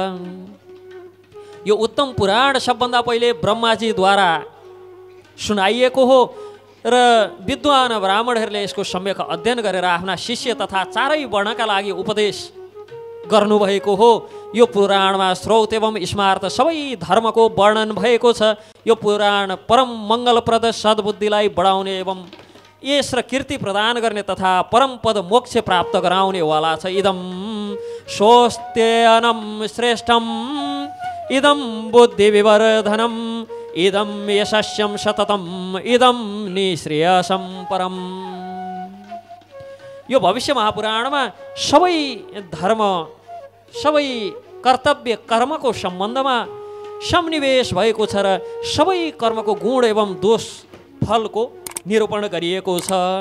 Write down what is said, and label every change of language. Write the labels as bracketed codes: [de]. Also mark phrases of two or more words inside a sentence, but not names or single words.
[ne] यो उत्तम पुराण सबभन्दा पहिले ब्रह्माजीद्वारा सुनाइएको हो र विद्वान ब्राह्मणहरूले यसको सम्यक अध्ययन गरेर आफ्ना शिष्य तथा चारै वर्णका लागि उपदेश गर्नुभएको हो। यो पुराणमा स्रोत एवं स्मार्त सबै धर्मको वर्णन भएको छ। यो पुराण परम मङ्गलप्रद सद्बुद्धिलाई बढाउने एवं यश र कीर्ति प्रदान गर्ने तथा परम पद मोक्ष प्राप्त गराउने वाला छ। [sa] इदम स्वस्त्यनम श्रेष्ठम इदम बुद्धि विवर्धनम इदम यशस्यम सततम इदम निश्रेयसम परम। [ne] यो भविष्य महापुराणमा सबै धर्म, सबै कर्तव्य कर्मको सम्बन्धमा सन्निवेश भएको छ र सबै कर्मको गुण एवं दोष फलको निरूपण गरिएको छ।